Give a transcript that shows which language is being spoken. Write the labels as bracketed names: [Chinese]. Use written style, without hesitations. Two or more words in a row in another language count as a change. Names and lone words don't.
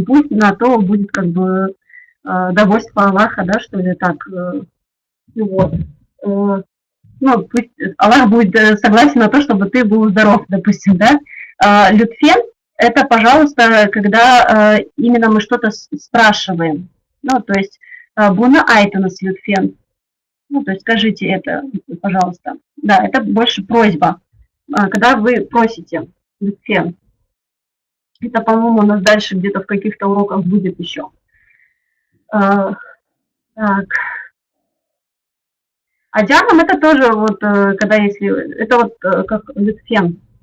[Russian] Пусть на то будет как бы довольство Аллаха, да, что ли, так. Вот. Ну, пусть Аллах будет согласен на то, чтобы ты был здоров, допустим, да. Лютфен – это, пожалуйста, когда именно мы что-то спрашиваем. Ну, то есть, [Crimean Tatar] буна айтунас лютфен. [Russian] Ну, то есть, скажите это, пожалуйста. Да, это больше просьба. Когда вы просите лютфен. Это, по-моему, у нас дальше где-то в каких-то уроках будет еще. Так. А диагном это тоже вот, когда если, это вот как лютфен.